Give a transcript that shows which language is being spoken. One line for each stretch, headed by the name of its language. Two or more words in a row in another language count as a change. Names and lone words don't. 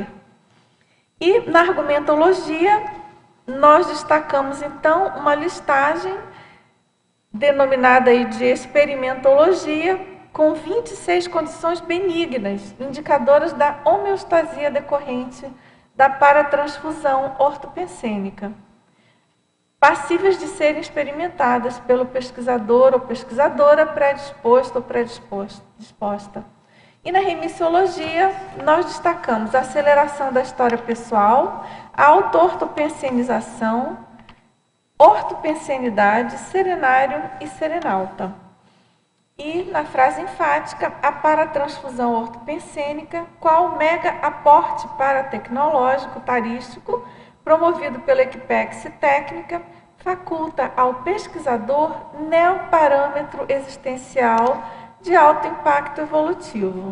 Portuguese: E na argumentologia, nós destacamos então uma listagem denominada aí de experimentologia, com 26 condições benignas, indicadoras da homeostasia decorrente da paratransfusão ortopensênica, passíveis de serem experimentadas pelo pesquisador ou pesquisadora predisposto ou predisposta. E na remissiologia, nós destacamos a aceleração da história pessoal, a auto-ortopensenização, ortopensenidade, serenário e serenauta. E na frase enfática, a paratransfusão ortopensênica, qual mega aporte paratecnológico tarístico, promovido pela equipex técnica, faculta ao pesquisador neoparâmetro existencial de alto impacto evolutivo.